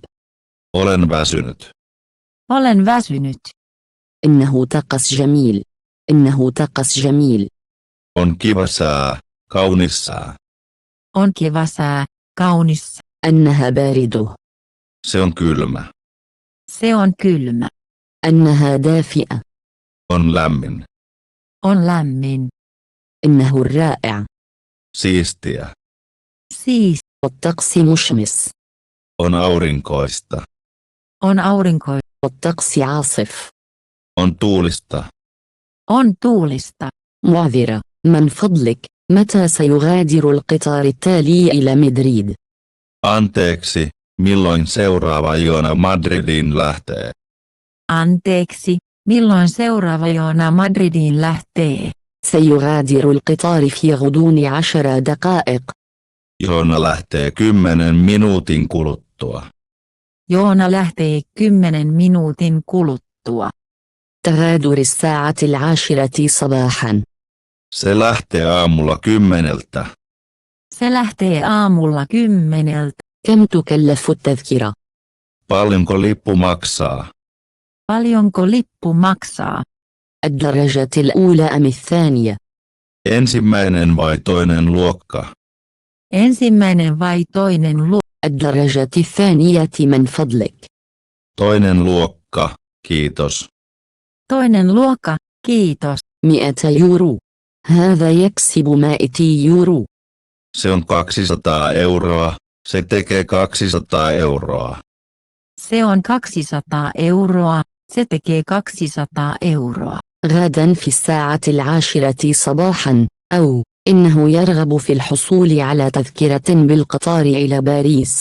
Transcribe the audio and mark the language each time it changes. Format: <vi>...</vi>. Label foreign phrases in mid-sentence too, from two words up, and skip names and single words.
<fi>Olen väsynyt. Olen väsynyt.</fi> <ar>إنه طقس جميل. إنه طقس جميل.</ar> <fi>On kiva sää. Kaunis sää. On kiva sää. Kaunis.</fi> <ar>أنها باردة.</ar> <fi>Se on kylmä. Se on kylmä.</fi> <ar>أنها دافئة.</ar> <fi>On lämmin. On lämmin.</fi> <ar>إنه الرائع.</ar> <fi>Siistiä. Siis.</fi> <ar>والطقس مشمس.</ar> <fi>On aurinkoista. On aurinko.</fi> <ar>والطقس عاصف.</ar> <fi>On tuulista. On tuulista.</fi> <ar>معذرة. من فضلك. متى سيغادر القطار التالي إلى مدريد؟</ar> <fi>Anteeksi, milloin seuraava juna Madridiin lähtee? Anteeksi, milloin seuraava juna Madridiin lähtee?</fi> <ar>سيغادر القطار في غضون 10 دقائق.</ar> <fi>Joona lähtee 10 minuutin kuluttua. Joona lähtee 10 minuutin kuluttua.</fi> <ar>تغادر الساعة 10 صباحا.</ar> <fi>Se lähtee aamulla 10. Se lähtee aamulla 10.</fi> <ar>كم تكلف التذكرة؟</ar> <fi>Paljonko lippu maksaa? Paljonko lippu maksaa?</fi> <ar>الدرجة الأولى أم الثانية؟</ar> <fi>Ensimmäinen vai toinen luokka? Ensimmäinen vai toinen luokka?</fi> <ar>الدرجة الثانية من فضلك.</ar> <fi>Toinen luokka, kiitos. Toinen luokka, kiitos.</fi> <ar>100 يورو. هذا يكسب 100 يورو.</ar> <fi>Se on 200 euroa. Se tekee 200 euroa. Se on 200 euroa. Se tekee 200 euroa.</fi> <ar>غدا في الساعة 10 صباحا. أو إنه يرغب في الحصول على تذكرة بالقطار إلى باريس.</ar>